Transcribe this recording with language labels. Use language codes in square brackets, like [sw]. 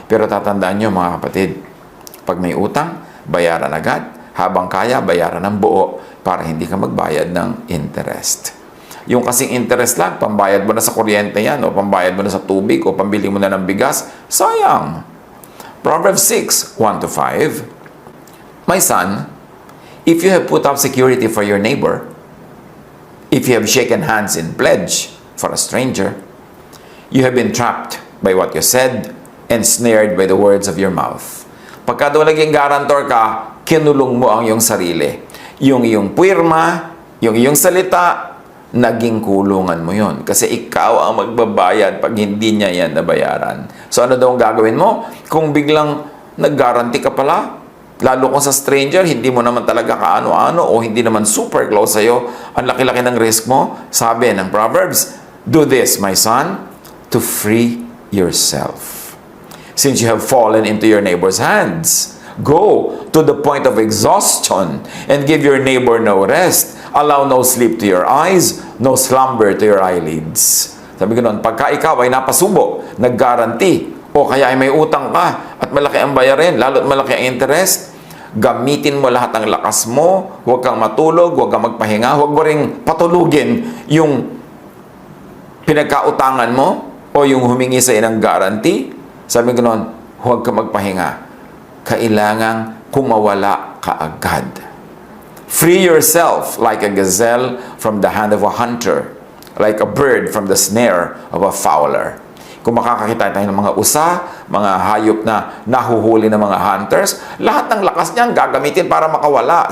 [tl] Pero tatandaan nyo mga kapatid, pag may utang, bayaran agad. Habang kaya, bayaran ng buo para hindi ka magbayad ng interest. Yung kasing interest lang, pambayad mo na sa kuryente yan, o pambayad mo na sa tubig, o pambili mo na ng bigas, sayang. [en] Proverbs 6:1-5. My son, if you have put up security for your neighbor, if you have shaken hands in pledge for a stranger, you have been trapped by what you said and snared by the words of your mouth. [tl] Pagka daw naging guarantor ka, kinulong mo ang iyong sarili. Yung iyong puwirma, yung iyong salita, naging kulungan mo yon. Kasi ikaw ang magbabayad pag hindi niya yan nabayaran. So ano daw ang gagawin mo? Kung biglang nag-guarantee ka pala, lalo kung sa stranger, hindi mo naman talaga kaano-ano o hindi naman super close sa'yo, ang laki-laki ng risk mo, sabi ng Proverbs, [en] do this, my son, to free yourself. Since you have fallen into your neighbor's hands, go to the point of exhaustion and give your neighbor no rest. Allow no sleep to your eyes, no slumber to your eyelids. [tl] Sabi ko noon, pagka ikaw ay napasubo, nag-guarantee, o kaya ay may utang ka at malaki ang bayarin, lalo't malaki ang interest, gamitin mo lahat ng lakas mo, huwag kang matulog, huwag kang magpahinga, huwag mo ring patulugin yung pinagkautangan mo o yung humingi sa ng guarantee. Sabi ko noon, huwag kang magpahinga. Kailangang kumawala ka agad. [en] Free yourself like a gazelle from the hand of a hunter, like a bird from the snare of a fowler. [tl] Kung makakakita tayo ng mga usa, mga hayop na nahuhuli ng mga hunters, lahat ng lakas niyan gagamitin para makawala.